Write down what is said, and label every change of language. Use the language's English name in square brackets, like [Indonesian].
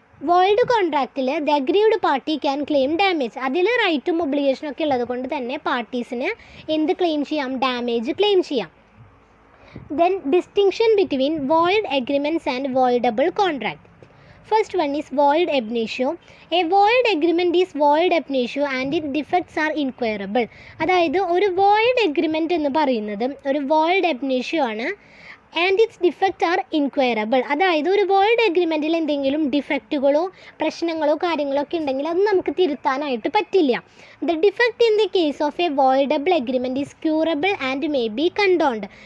[English] Void കോൺട്രാക്റ്റിൽ the agreed party can claim damage. [Malayalam] അതിൽ റൈറ്റും ഒബ്ലിഗേഷനും ഒക്കെ ഉള്ളത് കൊണ്ട് തന്നെ പാർട്ടീസിന് എന്ത് ക്ലെയിം ചെയ്യാം, ഡാമേജ് ക്ലെയിം ചെയ്യാം. [English] Then distinction between void agreements and voidable contract. First one is void ab initio. A void agreement is void ab initio and its defects are inquirable. [Malayalam] അതായത് ഒരു void agreement എന്ന് പറയുന്നത് ഒരു void ab initio ആണ്, [English] And its defect are inquirable. [Malayalam] അതായത് ഒരു void എഗ്രിമെൻറ്റിൽ എന്തെങ്കിലും ഡിഫക്റ്റുകളോ പ്രശ്നങ്ങളോ കാര്യങ്ങളോ ഒക്കെ ഉണ്ടെങ്കിൽ അത് നമുക്ക് തിരുത്താനായിട്ട് പറ്റില്ല. [English] The defect in the case of a voidable agreement is curable and may be condoned.